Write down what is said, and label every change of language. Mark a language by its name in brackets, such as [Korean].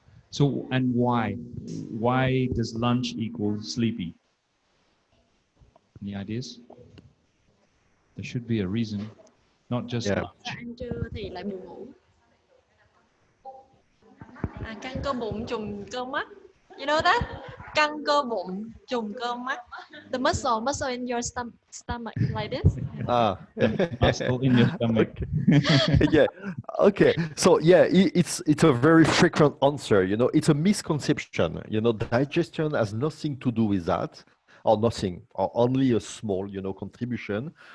[English] So, and why? Why does lunch equal sleepy? Any ideas? There should be a reason, not just lunch. [Vietnamese] Ăn trưa thì lại buồn ngủ. Căng cơ bụng trùng cơ mắt. [English] You know that? [Vietnamese] Căng cơ bụng trùng cơ mắt. [English] The muscle in your stomach like this. Muscle in your stomach. Yeah. Okay. So yeah, it's a very frequent answer. You know, it's a misconception. You know, digestion has nothing to do with that, or nothing, or only a small, you know, contribution.